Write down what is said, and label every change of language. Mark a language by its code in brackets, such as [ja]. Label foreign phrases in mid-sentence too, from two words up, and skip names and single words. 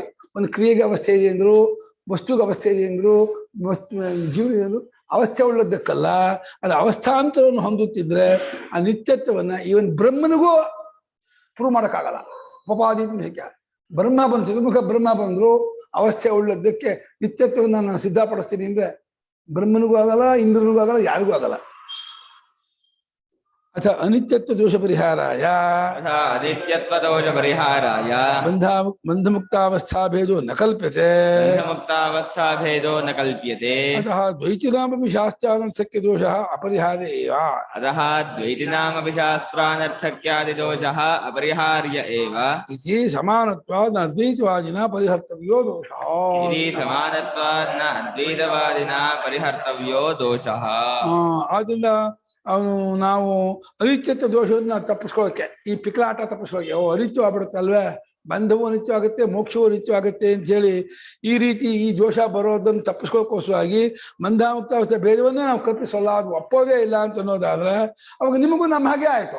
[kn] ಒಂದು ಕ್ರಿಯೆಗೆ ಅವಸ್ಥೆ ಇದೆ ಅಂದ್ರು, ವಸ್ತುಗೆ ಅವಸ್ಥೆ ಇದೆ ಅಂದ್ರು, ಜೀವ ಅವಸ್ಥೆ ಉಳ್ಳದ್ದಕ್ಕಲ್ಲ, ಅದು ಅವಸ್ಥಾಂತರವನ್ನು ಹೊಂದುತ್ತಿದ್ರೆ ಆ ನಿತ್ಯತ್ವವನ್ನ ಈವನ್ ಬ್ರಹ್ಮನಿಗೂ ಪ್ರೂವ್ ಮಾಡೋಕ್ಕಾಗಲ್ಲ. [sa] ಉಪಾದಿ ಶಕ್ಯ. [kn] ಬ್ರಹ್ಮ ಬಂದು ಚತುರ್ಮುಖ ಬ್ರಹ್ಮ ಬಂದ್ರು ಅವಸ್ಥೆ ಉಳ್ಳದ್ದಕ್ಕೆ ನಿತ್ಯತ್ವವನ್ನು ನಾನು ಸಿದ್ಧಪಡಿಸ್ತೀನಿ ಅಂದ್ರೆ ಬ್ರಹ್ಮನಿಗೂ ಆಗಲ್ಲ, ಇಂದ್ರನಿಗೂ ಆಗಲ್ಲ, ಯಾರಿಗೂ ಆಗಲ್ಲ. [sa] ಅಥ ಅನಿತ್ಯತ್ವ ದೋಷ ಪರಿಹಾರಾಯ तथा अदित्यत्वदोषपरिहाराय ಬಂಧಮುಕ್ತಾವಸ್ಥಾ ಭೇದೋ ನ ಕಲ್ಪ್ಯತೆ. बन्धमुक्तावस्थाभेदो न कल्प्यते. अतः द्वैतिनामपि शास्त्रानर्थक्य दोषः अपरिहार्य एव. अतः द्वैतिनामपि शास्त्रानर्थक्यादिदोषः अपरिहार्य एव इति समानत्वात् न अद्वैतवादिना परिहर्तव्यो दोषः. इति समानत्वात् न अद्वैतवादिना परिहर्तव्यो दोषः. [kn] ಆದ್ದರಿಂದ ಅವನು ನಾವು ಅನಿತ್ಯತ್ವ ದೋಷವನ್ನು ತಪ್ಪಿಸ್ಕೊಳ್ಳೋಕೆ, ಈ ಪಿಕ್ಲಾಟ ತಪ್ಪಿಸ್ಕೊಳ್ಳೋಕೆ, ಅನಿತ್ಯವಾಗ್ಬಿಡುತ್ತಲ್ವೇ, ಬಂಧವು ಅನಿತ್ಯವಾಗುತ್ತೆ, ಮೋಕ್ಷವು ಅನಿತ್ಯವಾಗುತ್ತೆ ಅಂತ ಹೇಳಿ ಈ ರೀತಿ ಈ ದೋಷ ಬರೋದನ್ನು ತಪ್ಪಿಸ್ಕೊಳ್ಳೋಕೋಸ್ಕರವಾಗಿ ಬಂಧಾಮುಕ್ತಾವಸ್ಥೆ ಭೇದವನ್ನೇ ನಾವು ಕಲ್ಪಿಸಲ್ಲ, ಅದು ಒಪ್ಪೋದೇ ಇಲ್ಲ ಅಂತ ಅನ್ನೋದಾದ್ರೆ ಅವಾಗ ನಿಮಗೂ ನಮ್ಮ ಹಾಗೆ ಆಯ್ತು.